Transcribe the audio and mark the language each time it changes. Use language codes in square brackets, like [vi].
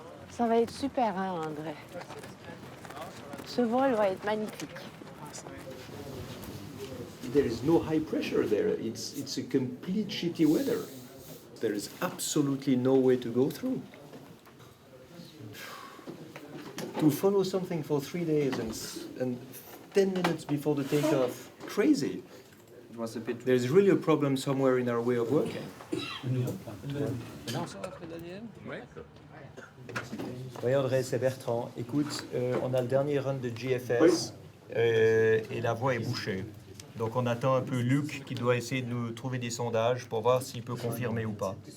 [fr] Ça va être super, hein, André. Ce vol va être magnifique. [en] There is no high pressure there. It's a complete shitty weather. There is absolutely no way to go through. To follow something for 3 days and 10 minutes before the takeoff, crazy. It was a bit. There's really a problem somewhere in our way of working. [fr] Oui, André, c'est Bertrand. Écoute, on a le dernier run de GFS et la voie est bouchée. Donc on attend un peu Luc qui doit essayer de nous trouver des sondages pour voir s'il peut confirmer ou pas.